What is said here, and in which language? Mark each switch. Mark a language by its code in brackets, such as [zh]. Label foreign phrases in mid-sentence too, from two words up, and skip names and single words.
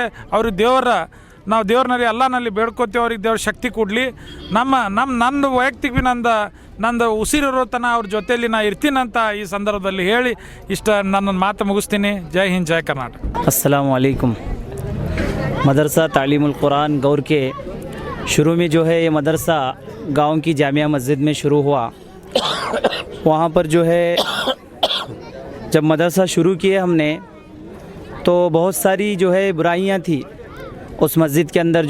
[kn] ಅವ್ರಿಗೆ ನಾವು ದೇವ್ರನಲ್ಲಿ ಅಲ್ಲಾನಲ್ಲಿ ಬೇಡ್ಕೋತೀವಿ, ಅವ್ರಿಗೆ ದೇವ್ರ ಶಕ್ತಿ ಕೊಡಲಿ। ನಂದು ವೈಯಕ್ತಿಕ ಭೀ ನಂದು ಉಸಿರಿರೋ ತನಕ ಅವ್ರ ಜೊತೆಯಲ್ಲಿ ನಾ ಇರ್ತೀನಂತ ಈ ಸಂದರ್ಭದಲ್ಲಿ ಹೇಳಿ ನನ್ನ ಮಾತು ಮುಗಿಸ್ತೀನಿ। ಜೈ ಹಿಂದ್, ಜೈ ಕರ್ನಾಟಕ। [ar] السلام عليكم. [hi] मदरसा तालीमुल कुरान गौर के शुरू में जो है ये मदरसा गांव की जामिया मस्जिद में शुरू हुआ। वहाँ पर जो है जब मदरसा शुरू किए हमने तो बहुत सारी जो है बुराइयाँ थी उस मस्जिद के अंदर।